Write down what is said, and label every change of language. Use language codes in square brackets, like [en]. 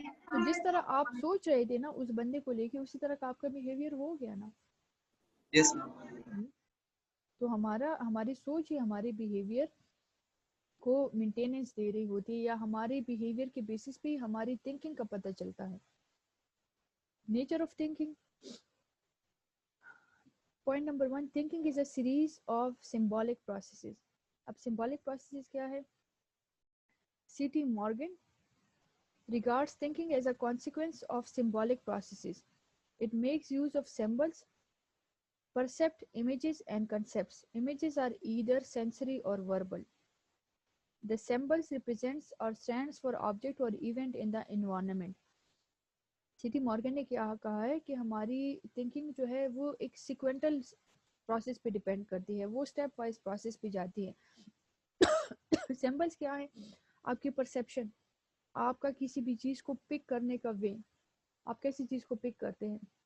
[ur] تو جس طرح آپ سوچ رہے تھے نا اس بندے کو لے کے, اسی طرح کا آپ کا بیہیویئر ہو گیا نا. [en] yes ma'am [ur] تو ہماری سوچ ہی ہمارے بیہیویئر کو مینٹیننس دے رہی ہوتی ہے, یا ہمارے بیہیویئر کے بیسس پہ ہماری تھنکنگ کا پتہ چلتا ہے. [en] Nature of thinking. Point number 1, thinking is a series of symbolic processes. [ur] اب سمبولک پروسیسز کیا ہے؟ [en] C T Morgan regards thinking as a consequence of symbolic processes. It makes use of symbols, percept, images, and concepts. Images are either sensory or verbal. The symbols represents or stands for object or event in the environment. [ur] C T Morgan نے کیا کہا ہے کہ ہماری thinking جو ہے وہ ایک سیکوینٹل پروسیس پہ ڈیپینڈ کرتی ہے, وہ اسٹیپ وائز پروسیس پہ جاتی ہے. سمبلس کیا ہے؟ آپ کی پرسیپشن, آپ کا کسی بھی چیز کو پک کرنے کا وے, آپ کیسی چیز کو پک کرتے ہیں.